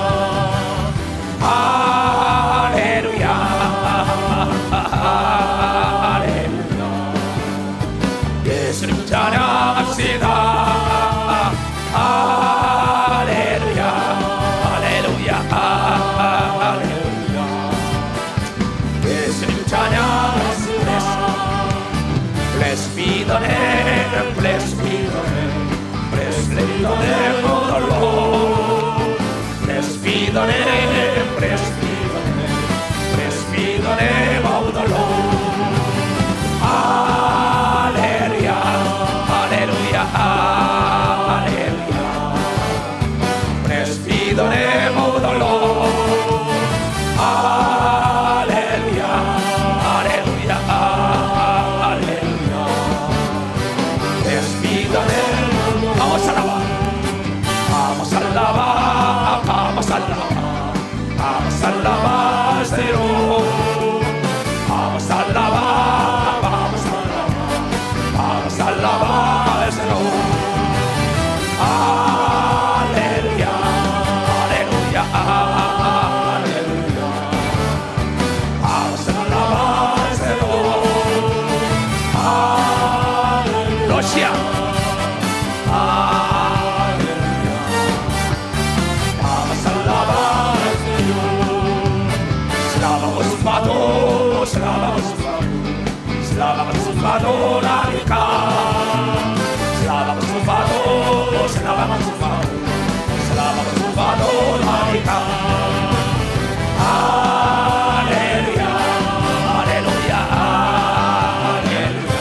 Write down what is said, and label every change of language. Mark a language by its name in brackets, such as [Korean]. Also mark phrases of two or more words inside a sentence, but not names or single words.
[Korean] 할렐루야, 할렐루야. 예수님 찬양합시다. 할렐루야, 할렐루야, 할렐루야. 예수님 찬양. [English] Bless be the name, bless be the name, bless be the name of the Lord. Bless be the name, bless be the name, bless be the name of the Lord. Hallelujah, hallelujah, hallelujah. Bless be the name of the Lord. Hallelujah, hallelujah, hallelujah. Bless be the name. [Spanish] Vamos a alabar, vamos a alabar, vamos a alabar, vamos a alabar, Señor. Vamos a alabar, vamos a alabar, vamos a alabar, Señor. Aleluya, aleluya, aleluya. Vamos a alabar, Señor. Aleluya. Rusia. Aleluya. Vamos a alabar, Señor. [Ukrainian] Слава Пану, Слава Пану, Радіка. Слава Пану, Слава Пану, Радіка. [English] Hallelujah, Hallelujah, Hallelujah.